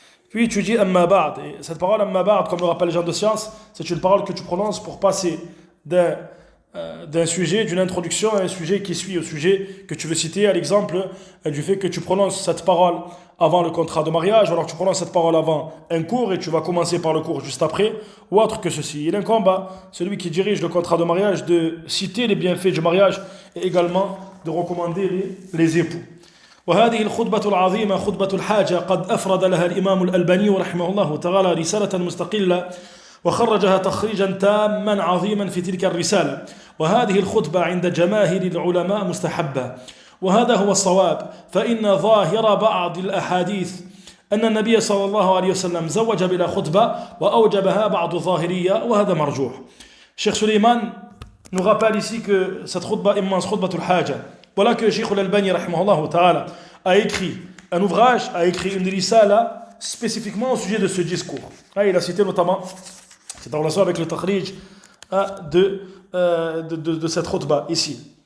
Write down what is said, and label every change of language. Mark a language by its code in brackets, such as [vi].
[fr] Puis tu dis Amma Ba'd. Et cette parole Amma Ba'd, comme le rappellent les gens de science, c'est une parole que tu prononces pour passer d'un sujet, d'une introduction à un sujet qui suit au sujet que tu veux citer, à l'exemple du fait que tu prononces cette parole avant le contrat de mariage, ou alors tu prononces cette parole avant un cours et tu vas commencer par le cours juste après, ou autre que ceci. Il incombe à celui qui dirige le contrat de mariage de citer les bienfaits du mariage et également de recommander les époux. [ar] وهذه الخطبة العظيمة خطبة الحاجة قد أفرد لها الإمام الألباني رحمه الله تعالى رسالة مستقلة وخرجها تخريجا تاما عظيما في تلك الرسالة. وهذه الخطبة عند جماهير العلماء مستحبة، وهذا هو الصواب، فإن ظاهر بعض الأحاديث أن النبي صلى الله عليه وسلم زوج بلا خطبة وأوجبها بعض الظاهرية، وهذا مرجوح. [fr] Cheikh Suleiman nous rappelle ici que cette khutbah immense, khutbatul haja, voilà que Cheikh al-Albani rahimahullah ta'ala a écrit un ouvrage, a écrit une risala spécifiquement au sujet de ce discours. Il a cité notamment, c'est en relation avec le takhrij de cette khutbah ici.